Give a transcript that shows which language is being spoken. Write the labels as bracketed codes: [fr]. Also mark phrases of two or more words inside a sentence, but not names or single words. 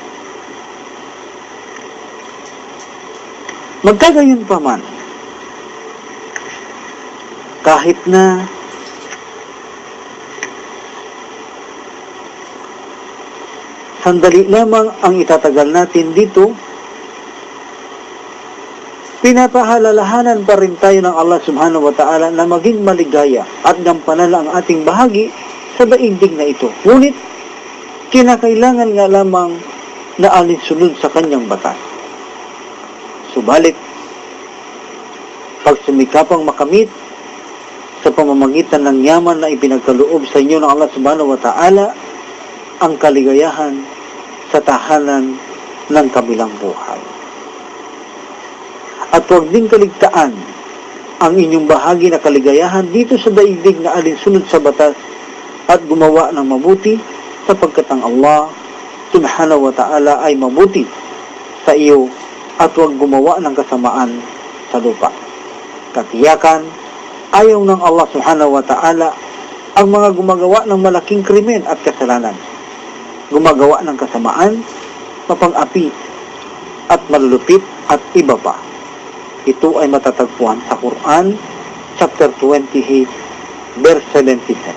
[tl] Magkagayon pa man, kahit na sandali lamang ang itatagal natin dito, pinapahalalahanan pa rin tayo ng Allah [ar] سبحانه وتعالى [tl] na maging maligaya at gampanan ang ating bahagi sa daigdig na ito. Ngunit, kinakailangan nga lamang na alinsunod sa kanyang batas. Subalit, pag sumikapang makamit sa pamamagitan ng yaman na ipinagkaloob sa inyo ng Allah [ar] سبحانه وتعالى [tl] ang kaligayahan sa tahanan ng kabilang buhay. At huwag din kaligtaan ang inyong bahagi na kaligayahan dito sa daigdig na alinsunod sa batas at gumawa ng mabuti sapagkat ang Allah [ar] سبحانه وتعالى [tl] ay mabuti sa iyo at huwag gumawa ng kasamaan sa lupa. Katiyakan, ayaw ng Allah [ar] سبحانه وتعالى [tl] ang mga gumagawa ng malaking krimen at kasalanan, gumagawa ng kasamaan, mapang-api at malulupit at iba pa. Ito ay matatagpuan sa Quran, [en] chapter 28, verse 77.